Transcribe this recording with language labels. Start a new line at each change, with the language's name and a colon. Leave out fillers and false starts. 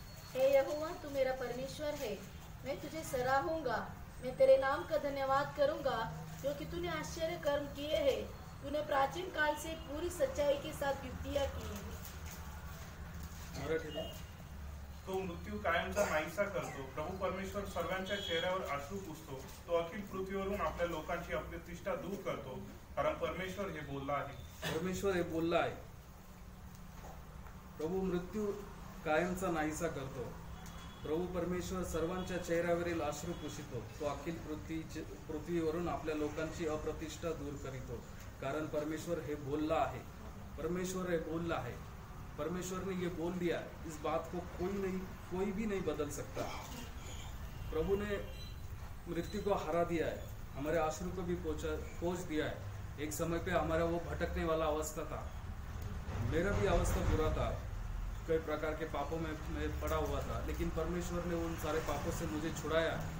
Hindi: हे यहोवा, तू मेरा परमेश्वर है, मैं तुझे सराहूंगा, मैं तेरे नाम का धन्यवाद करूंगा, क्योंकि तूने आश्चर्य कर्म किए हैं, तूने प्राचीन काल से पूरी सच्चाई के साथ युक्तियां की हैं।
Marathi: तो मृत्यू कायमचा नाहीसा करतो, प्रभु परमेश्वर सर्वांच्या चेहऱ्यावर अश्रू पुसतो, तो अखिल पृथ्वीवरून आपल्या लोकांची अप्रतिष्ठा दूर करतो, कारण परमेश्वर हे बोलला आहे। परमेश्वर हे बोलला आहे, प्रभू मृत्यू कायमचा नाहीसा करतो, प्रभू परमेश्वर सर्वांच्या चेहऱ्यावरील अश्रू पुसितो, तो अखिल पृथ्वीवरून आपल्या लोकांची अप्रतिष्ठा दूर करीतो, कारण परमेश्वर हे बोलला आहे। परमेश्वर हे बोलला
Hindi: है, परमेश्वर ने ये बोल दिया, इस बात को कोई भी नहीं बदल सकता। प्रभु ने मृत्यु को हरा दिया है, हमारे अश्रू को भी पोंछ दिया है। एक समय पे हमारा वो भटकने वाला अवस्था था, मेरा भी अवस्था बुरा था, कई प्रकार के पापों में मैं पड़ा हुआ था, लेकिन परमेश्वर ने उन सारे पापों से मुझे छुड़ाया।